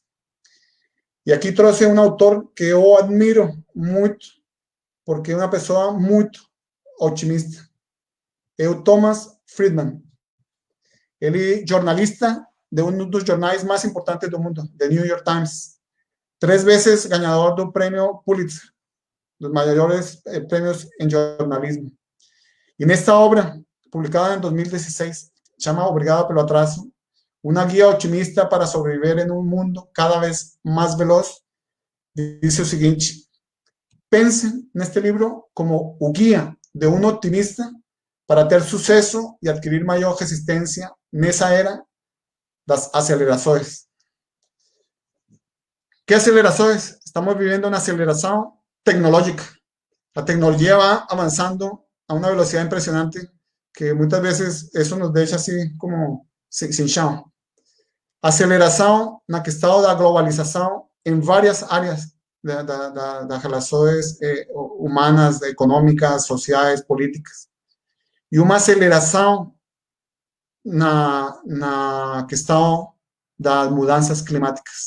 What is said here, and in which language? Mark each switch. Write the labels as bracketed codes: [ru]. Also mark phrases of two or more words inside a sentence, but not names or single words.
[pt] E aqui trouxe um autor que eu admiro muito, porque é uma pessoa muito otimista. É o Thomas Friedman. Ele é jornalista de um dos jornais mais importantes do mundo, The New York Times. [es] 3 veces ganador [pt] do prêmio Pulitzer, [es] los mayores premios en jornalismo. Y en esta obra, publicada en 2016, se llama Obrigado pelo atraso, una guía optimista para sobrevivir en un mundo cada vez más veloz, dice lo siguiente: pensen en este libro como un guía de un optimista para tener suceso y adquirir mayor resistencia en esa era [pt] das acelerações. [es] ¿Qué acelerações? Estamos viviendo una aceleración tecnológica. La tecnología va avanzando a una velocidad impresionante que muchas veces eso nos deja así como sin chão. [pt] Aceleração na questão da globalização em várias áreas das relações humanas, econômicas, sociais, políticas. E uma aceleração na questão das mudanças climáticas.